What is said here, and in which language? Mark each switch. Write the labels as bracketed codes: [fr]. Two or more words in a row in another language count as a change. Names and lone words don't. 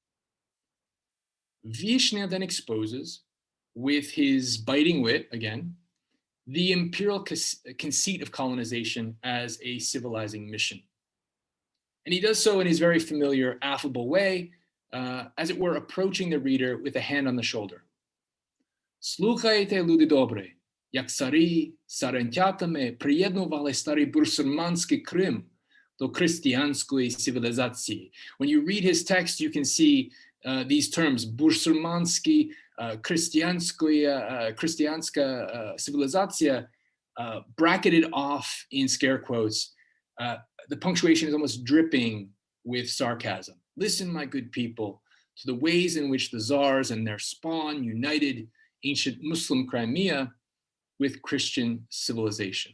[en] Vyshnia then exposes, with his biting wit again, the imperial conceit of colonization as a civilizing mission. And he does so in his very familiar, affable way, as it were, approaching the reader with a hand on the shoulder. [uk] Sluchajte, люди добрі, як царі, царентятами приєднували старий бурсурманський Крим до християнської цивілізації. [en] When you read his text, you can see these terms, [uk] бурсурманський, християнська цивілізація, [en] bracketed off in scare quotes. The punctuation is almost dripping with sarcasm. Listen, my good people, to the ways in which the czars and their spawn united ancient Muslim Crimea with Christian civilization.